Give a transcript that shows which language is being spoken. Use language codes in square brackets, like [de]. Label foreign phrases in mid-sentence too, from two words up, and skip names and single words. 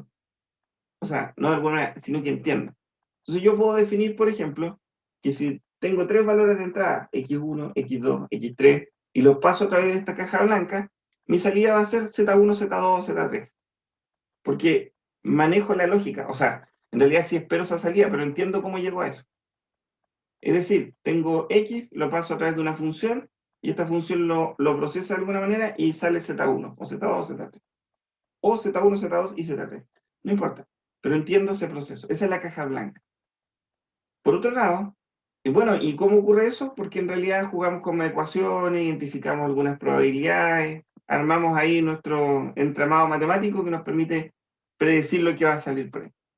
[es] O sea, no de alguna manera, sino que entiendo. Entonces yo puedo definir, por ejemplo, que si tengo tres valores de entrada, x1, x2, x3, y los paso a través de esta caja blanca, mi salida va a ser z1, z2, z3. Porque manejo la lógica. O sea, en realidad sí espero esa salida, pero entiendo cómo llego a eso. Es decir, tengo x, lo paso a través de una función, y esta función lo procesa de alguna manera y sale z1, o z2, o z3. O z1, z2 y z3. No importa, pero entiendo ese proceso. Esa es la caja blanca. Por otro lado, y bueno, ¿y cómo ocurre eso? Porque en realidad jugamos con ecuaciones, identificamos algunas probabilidades, armamos ahí nuestro entramado matemático que nos permite predecir lo que va a salir por ahí.